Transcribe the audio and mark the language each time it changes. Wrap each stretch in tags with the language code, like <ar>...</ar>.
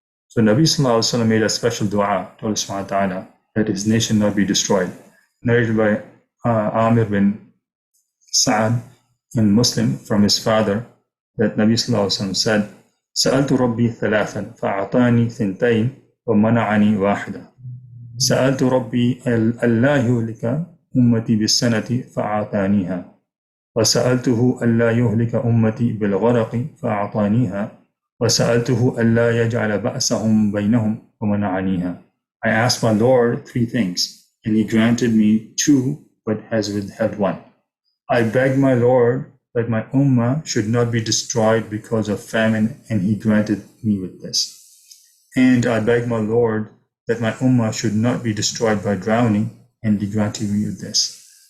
<en>So Nabi sallallahu alaihi wasallam made a special dua to Allah subhanahu wa ta'ala that his nation not be destroyed. Narrated by Amir bin Sa'ad in Muslim from his father that Nabi sallallahu alaihi wasallam said,</en> <ar>سألت ربي ثلاثا فأعطاني ثنتين ومنعني واحدة. سألت ربي ألا يهلك أمتي بالسنة فأعطانيها، وسألته ألا يهلك أمتي بالغرق فأعطانيها، وسألته ألا يجعل بأسهم بينهم ومنعنيها.</ar> <en>I asked my Lord 3 things, and He granted me 2, but has withheld 1. I begged my Lord that my ummah should not be destroyed because of famine, and He granted me with this. And I begged my Lord that my ummah should not be destroyed by drowning, and He granted me with this.</en>